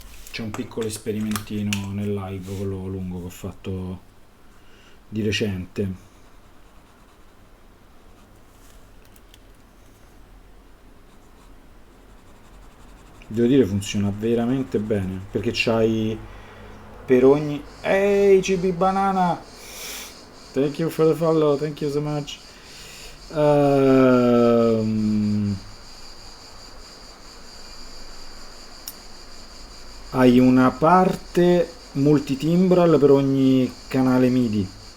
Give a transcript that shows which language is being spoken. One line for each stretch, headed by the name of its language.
Italian: C'è un piccolo sperimentino nel live, quello lungo che ho fatto di recente. Devo dire funziona veramente bene, perché c'hai per ogni... Ehi, CB Banana!
English: Thank you for the follow, thank you so much.
Italian: Ehm, Hai una parte multitimbral per ogni canale MIDI,